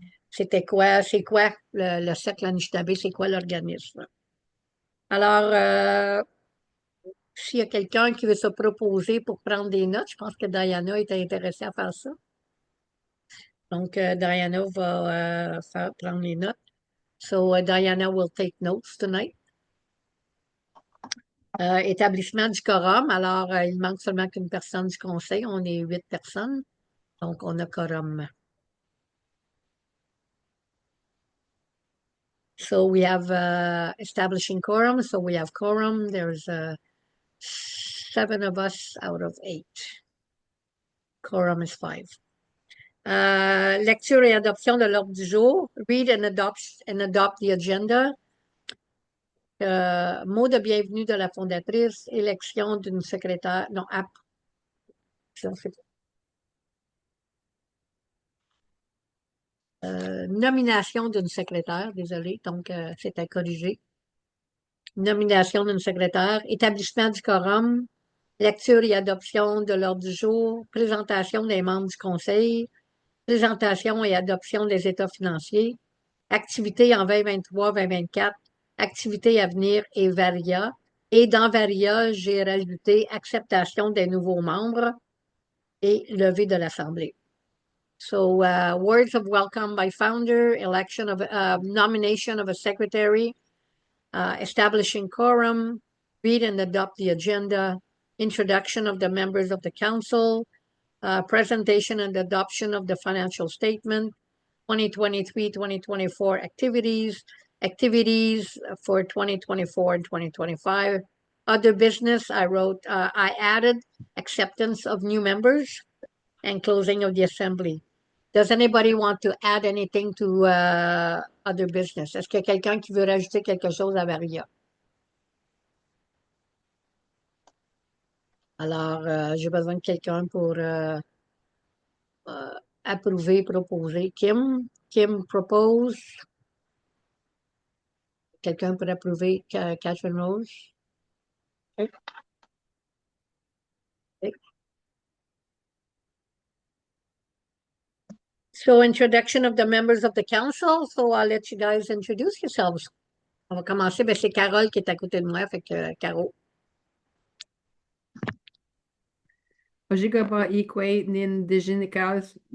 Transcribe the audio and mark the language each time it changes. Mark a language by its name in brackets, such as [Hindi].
[French] C'est quoi le cercle Anishinabe, c'est quoi l'organisme. Alors, s'il y a quelqu'un qui veut se proposer pour prendre des notes, je pense que Diana est intéressée à faire ça. Donc, Diana va prendre les notes. [English] So, Diana will take notes tonight. [French] Établissement du quorum. Alors, il manque seulement qu'une personne du conseil. On est 8 personnes. Donc, on a quorum. [English] So, we have establishing quorum. So, we have quorum. There's 7 of us out of 8. Quorum is 5. [French] Lecture et adoption de l'ordre du jour. [English] Read and adopt the agenda. [French] Mot de bienvenue de la fondatrice. Élection d'une secrétaire. Non, nomination d'une secrétaire, désolé, donc c'était corrigé. Nomination d'une secrétaire, établissement du quorum, lecture et adoption de l'ordre du jour, présentation des membres du Conseil, présentation et adoption des États financiers, activités en 2023-2024, activités à venir et Varia. Et dans Varia, j'ai rajouté acceptation des nouveaux membres et levée de l'Assemblée. [English] So, words of welcome by founder, nomination of a secretary, establishing quorum, read and adopt the agenda, introduction of the members of the council, presentation and adoption of the financial statement, 2023-2024 activities for 2024 and 2025. Other business, I added acceptance of new members and closing of the Assemblée. Does anybody want to add anything to other business? [French] Est-ce qu'il y a quelqu'un qui veut rajouter quelque chose à Varia? Alors, j'ai besoin de quelqu'un pour approuver, proposer. Kim propose. Quelqu'un pour approuver Catherine Rose? [English] Okay. Okay. So, introduction of the members of the council. So, I'll let you guys introduce yourselves. [French] On va commencer. Ben, c'est Carole qui est à côté de moi, fait que Caro. [Ojibwa] Ojigaba Ikwe Nin Diginicals.